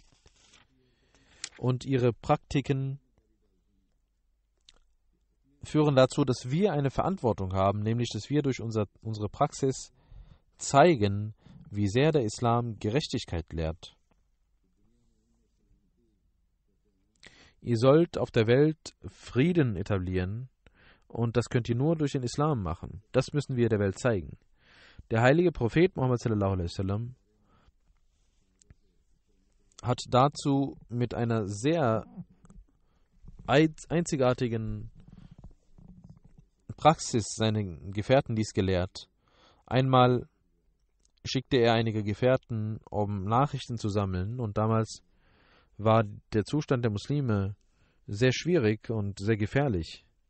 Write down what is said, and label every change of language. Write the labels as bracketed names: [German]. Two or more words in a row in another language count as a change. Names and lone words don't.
[German] Und ihre Praktiken führen dazu, dass wir eine Verantwortung haben, nämlich dass wir durch unsere Praxis zeigen, wie sehr der Islam Gerechtigkeit lehrt. Ihr sollt auf der Welt Frieden etablieren und das könnt ihr nur durch den Islam machen. Das müssen wir der Welt zeigen. Der heilige Prophet Muhammad [Arabic] صلى الله عليه وسلم [German] hat dazu mit einer sehr einzigartigen Praxis seinen Gefährten dies gelehrt. Einmal schickte er einige Gefährten, um Nachrichten zu sammeln, und damals war der Zustand der Muslime sehr schwierig und sehr gefährlich.